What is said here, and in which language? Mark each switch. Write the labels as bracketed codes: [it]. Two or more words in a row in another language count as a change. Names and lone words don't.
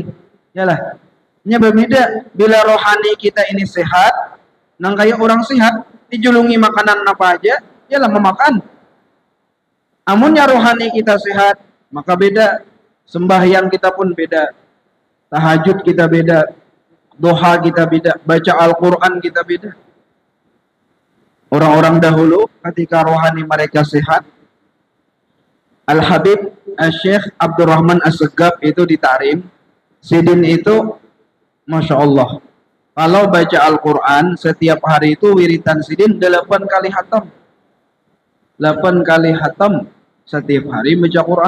[id] Yalah, ini berbeda bila rohani kita ini sehat. [bjn] Nang kayak orang sehat, dijulungi makanan apa aja, yalah memakan. Amunnya rohani kita sehat, [id] maka beda. Sembahyang kita pun beda, tahajud kita beda, doha kita beda, baca Al-Quran kita beda. Orang-orang dahulu ketika rohani mereka sehat, Al-Habib Syekh Abdurrahman As-Segaf itu ditarim, Sidin itu [ar] ما شاء الله, [id] kalau baca Al-Quran setiap hari itu wiritan Sidin 8 kali hatam, 8 kali hatam setiap hari baca Quran.